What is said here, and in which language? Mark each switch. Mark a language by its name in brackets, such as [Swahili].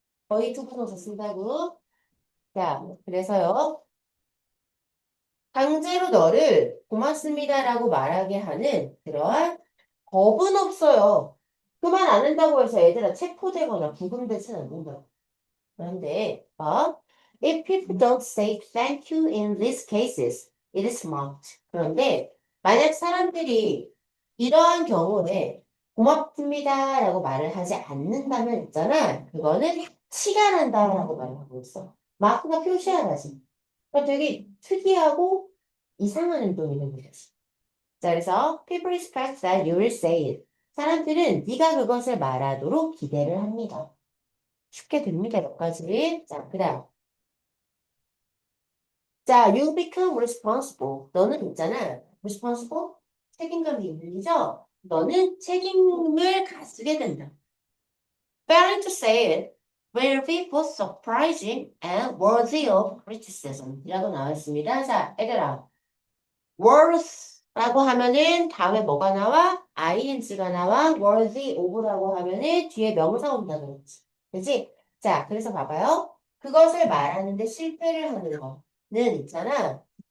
[Korean] 거의 투부동사 쓴다고. 자, 그래서요. 강제로 너를 고맙습니다라고 말하게 하는 그러한 법은 없어요. 그 말 안 한다고 해서 얘들아 체포되거나 구금되지는 않는다. 그런데 [English] if people don't say thank you in these cases, it is mocked. [Korean] 그런데 만약 사람들이 이러한 경우에 고맙습니다라고 말을 하지 않는다면 있잖아. 그거는 치가 난다라고 말하고 있어. 마크가 표시하라지. 그러니까 되게 특이하고 이상한 행동이 되는 거지. 자, 그래서 [English] people expect that you will say it. [Korean] 사람들은 네가 그것을 말하도록 기대를 합니다. 쉽게 됩니다, 몇 가지. 자, 그다음. [English] 자, you become responsible. [Korean] 너는 있잖아. responsible? 책임감이 있는 이죠? 너는 책임을 가지게 된다. [English] Failing to say it will be both surprising and worthy of criticism. [Korean] 이라고 나와 있습니다. 자, 얘들아. worth라고 하면은 다음에 뭐가 나와? ing가 나와. worthy of라고 하면은 뒤에 명사 온다고 그랬지. 그치? 자, 그래서 봐봐요. 그것을 말하는데 실패를 하는 거는 있잖아.